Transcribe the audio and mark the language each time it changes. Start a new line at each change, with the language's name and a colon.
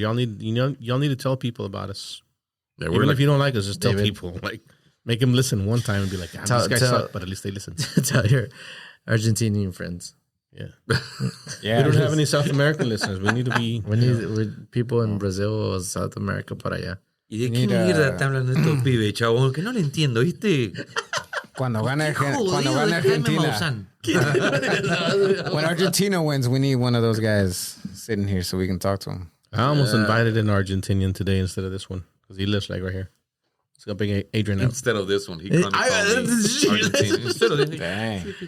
English: Y'all need to tell people about us. Yeah, Even if you don't like us, just tell David. people. Like, make them listen one time and be like, these guys suck, but at least they listen. Tell your Argentinian friends. Yeah. Yeah. We don't have any South American listeners. We need to be... We need people in Brazil or South America
Spanish: para allá. ¿Y de qué mierda están hablando estos pibes, chabón? Que no le entiendo, ¿viste? Cuando gana Argentina.
English: When Argentina wins, we need one of those guys sitting here so we can talk to him. I almost invited an Argentinian today instead of this one because he lives like right here. Let's go bring Adrian out. Instead of this one, he called me Argentine. Instead of this, Dang.